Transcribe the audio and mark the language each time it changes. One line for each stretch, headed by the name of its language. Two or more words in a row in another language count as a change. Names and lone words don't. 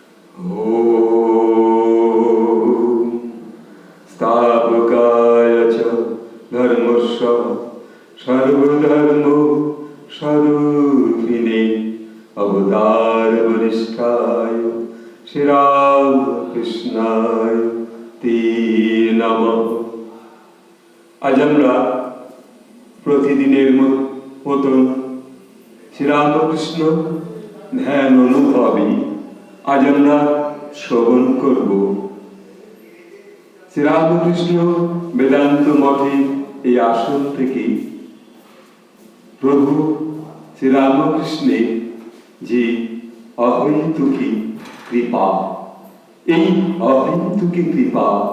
Sanskrit: स्थापकाय च धर्मस्य सर्वधर्म स्वरूपिणे अवतार वरिष्ठाय श्री राम कृष्णाय ते नमः।
Bangla: আজ আমরা প্রতিদিনের মতন শ্রীরামকৃষ্ণ ধ্যান অনুভবী আজ আমরা শ্রবণ করব। শ্রীরামকৃষ্ণ বেদান্ত মঠের এই আসন থেকে প্রভু শ্রীরামকৃষ্ণের যে অহৈতুকী কৃপা, এই অহৈতুকী কৃপা